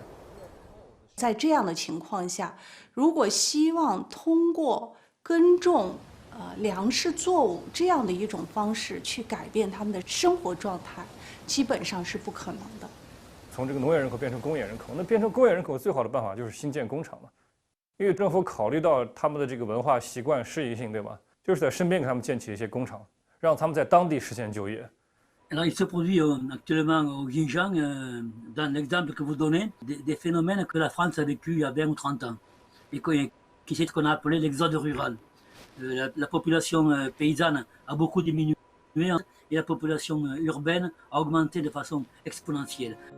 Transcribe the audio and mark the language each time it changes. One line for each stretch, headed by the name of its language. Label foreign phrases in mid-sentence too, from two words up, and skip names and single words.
Chinese: 在这样的情况下，如果希望通过耕种粮食作物这样的一种方式去改变他们的生活状态，基本上是不可能的。从这个农业人口变成工业人口，那变成工业人口最好的办法就是新建工厂嘛。因为政府考虑到他们的这个文化习惯适应性，对吧？就是在身边给他们建起一些工厂，让他们在当地实现就业。
French: Alors, il se produit actuellement au Xinjiang, dans l'exemple que vous donnez, des phénomènes que la France a vécu il y a 20 ou 30 ans, et qui c'est ce qu'on a appelé l'exode rural. La population paysanne a beaucoup diminué et la population urbaine a augmenté de façon exponentielle.